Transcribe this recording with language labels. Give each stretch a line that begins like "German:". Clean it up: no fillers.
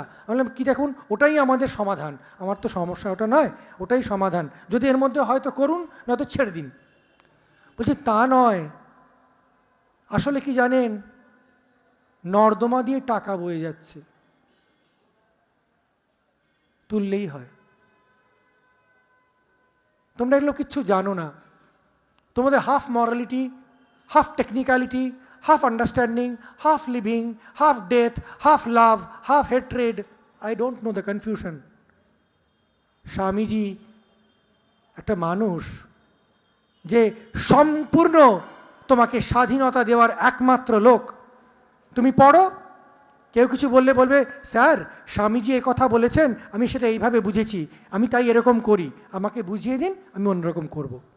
Bangla: আমি বললাম কি, দেখুন ওটাই আমাদের সমাধান। আমার তো সমস্যা ওটা নয়, ওটাই সমাধান, যদি এর মধ্যে হয়তো করুন, নয়তো ছেড়ে দিন। বলছে তা নয়, আসলে কি জানেন, নর্দমা দিয়ে টাকা বয়ে যাচ্ছে, তুললেই হয়। তোমরা এগুলো কিচ্ছু জানো না। তোমাদের
English: Half morality, half technicality, half understanding, half living, half death, half love, half hatred. I don't know the confusion.
Bangla: Swamiji একটা মানুষ যে সম্পূর্ণ তোমাকে স্বাধীনতা দেওয়ার একমাত্র লোক। তুমি পড়ো, কেউ কিছু বললে বলবে, স্যার স্বামীজি এ কথা বলেছেন, আমি সেটা এইভাবে বুঝেছি, আমি তাই এরকম করি, আমাকে বুঝিয়ে দিন, আমি অন্যরকম করব।